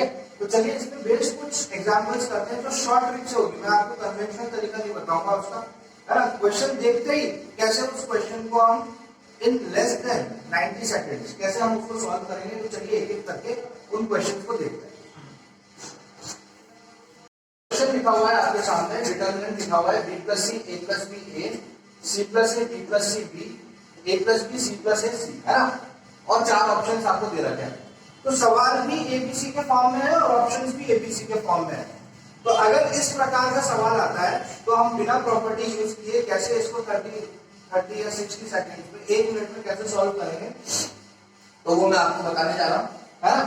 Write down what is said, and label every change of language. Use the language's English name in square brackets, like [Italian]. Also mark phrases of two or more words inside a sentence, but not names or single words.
[Hindi] तो चलिए इसमें बेस्ड कुछ एग्जांपल्स करते हैं जो [English] short trick [Hindi] से होगी, मैं आपको कन्वेंशनल तरीका नहीं बताऊंगा उसका, है ना। क्वेश्चन देखते ही कैसे उस क्वेश्चन को हम [English] in less than 90 seconds [Hindi] कैसे हम उसको सॉल्व करेंगे, तो चलिए एक एक करके उन क्वेश्चंस को देखते हैं। क्वेश्चन लिखा हुआ है आपके सामने, डिटर्मिनेंट लिखा हुआ है b + c a + b a, c + a b + c b, a + b c + a c, है ना। और चार ऑप्शंस आपको दे रखे हैं। तो सवाल भी एबीसी के फॉर्म में है और ऑप्शंस भी एबीसी के फॉर्म में है। तो अगर इस प्रकार का सवाल आता है तो हम बिना प्रॉपर्टी यूज किए कैसे इसको 30 या 60 सेकंड में, 1 मिनट में कैसे सॉल्व करेंगे, तो वो मैं आपको बताने जा रहा हूँ, है ना।